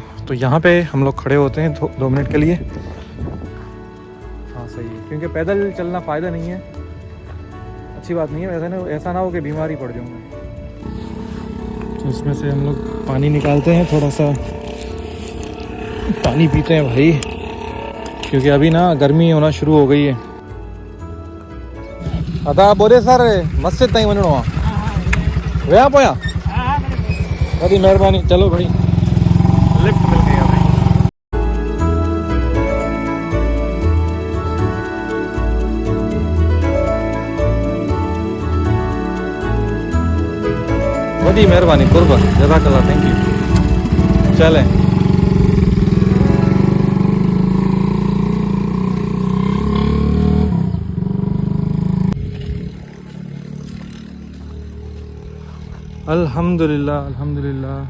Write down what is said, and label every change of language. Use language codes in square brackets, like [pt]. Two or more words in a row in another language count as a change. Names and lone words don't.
[hi] तो यहाँ पे हम लोग खड़े होते हैं 2 मिनट के लिए। हाँ सही है, क्योंकि पैदल चलना फ़ायदा नहीं है, अच्छी बात नहीं है। ऐसा ना हो कि बीमारी पड़ जाऊँगा। तो इसमें से हम लोग पानी निकालते हैं, थोड़ा सा पानी पीते हैं भाई, क्योंकि अभी ना गर्मी होना शुरू हो गई है। [sd] अदा बोले सर मस्जिद ताईं वञिणो आहे, विया पोयां? वॾी महिरबानी। [hi] चलो भाई, लिफ्ट मिल गई अभी। [sd] वॾी महिरबानी, कुर्बन, [en] जज़ाकल्लाह, thank you. चलें। [ar] الحمد لله، الحمد لله.